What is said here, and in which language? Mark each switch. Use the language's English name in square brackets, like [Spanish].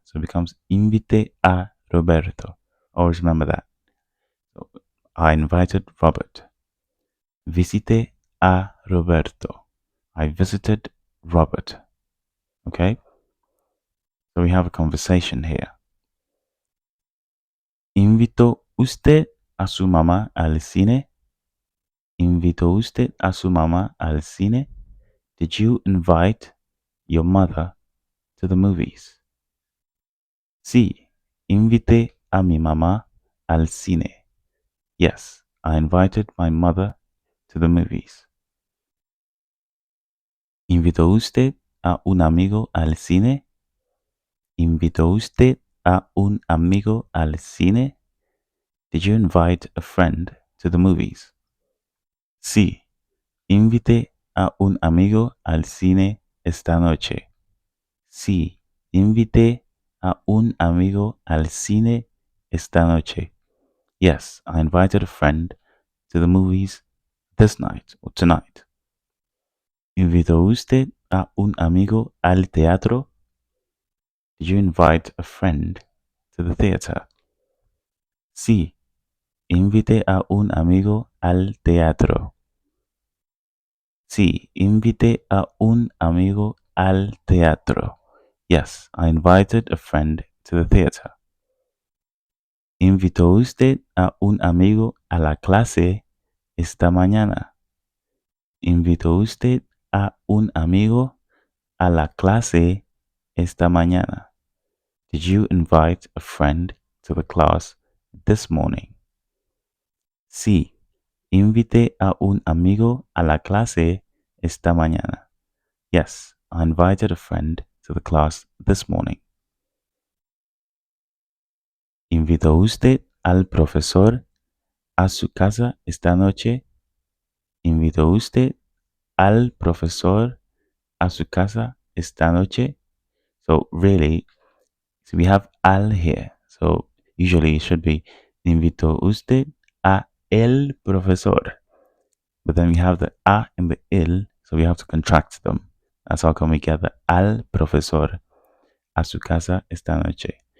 [English] So it becomes [Spanish] invite a Roberto. [English] Always remember that. So I invited Robert. [Spanish] Visite a Roberto. [English] I visited Robert. Okay? So we have a conversation here. [Spanish] ¿Invitó usted a su mamá al cine? ¿Invitó usted a su mamá al cine? [English] Did you invite your mother to the movies? [Spanish] Sí, invité a mi mamá al cine. [English] Yes, I invited my mother to the movies. [Spanish] ¿Invitó usted a un amigo al cine? ¿Invitó usted a un amigo al cine? [English] Did you invite a friend to the movies? [Spanish] Sí, invité a un amigo al cine esta noche. Sí, invité a un amigo al cine esta noche. [English] Yes, I invited a friend to the movies this night or tonight. [Spanish] ¿Invitó usted a un amigo al teatro? [English] Did you invite a friend to the theater? [Spanish] Sí, invité a un amigo al teatro. Sí, invité a un amigo al teatro. [English] Yes, I invited a friend to the theater. [Spanish] ¿Invitó usted a un amigo a la clase esta mañana? ¿Invitó usted a un amigo a la clase esta mañana? [English] Did you invite a friend to the class this morning? [Spanish] Sí, invité a un amigo a la clase esta mañana. [English] Yes, I invited a friend to the class this morning. [Spanish] ¿Invitó usted al profesor a su casa esta noche? ¿Invitó usted al profesor a su casa esta noche? [English] So really, so we have al here. So usually it should be [Spanish] invitó usted a el profesor. [English] But then we have the a and the il, so we have to contract them. That's how come we get the [Spanish] al profesor a su casa esta noche.